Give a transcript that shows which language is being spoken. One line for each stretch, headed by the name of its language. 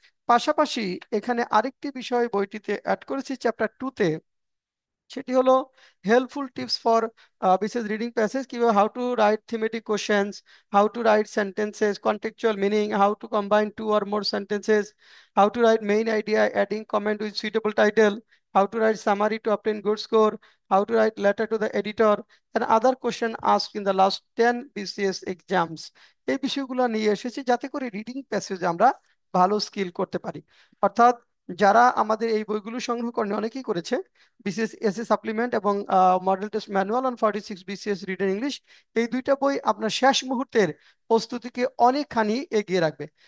Bangla: পাশাপাশি এখানে আরেকটি বিষয় বইটিতে অ্যাড করেছি চ্যাপ্টার 2-তে, সেটি হলো
English: Helpful tips for বিশেষ reading passage, কিভাবে how to write thematic questions, how to write sentences, contextual meaning, how to combine two or more sentences, how to write main idea, adding comment with suitable title, how to write summary to obtain good score, how to write letter to the editor, and other question asked in the last 10 BCS exams।
Bangla: এই বিষয়গুলো নিয়ে এসেছি যাতে করে reading প্যাসেজে আমরা ভালো skill করতে পারি। অর্থাৎ যারা আমাদের এই বইগুলো সংগ্রহ করেন অনেকেই করেছে, বিসিএস এসএ সাপ্লিমেন্ট এবং model test manual on 46 BCS written English, এই দুইটা বই আপনার শেষ মুহূর্তের প্রস্তুতিকে অনেকখানি এগিয়ে রাখবে।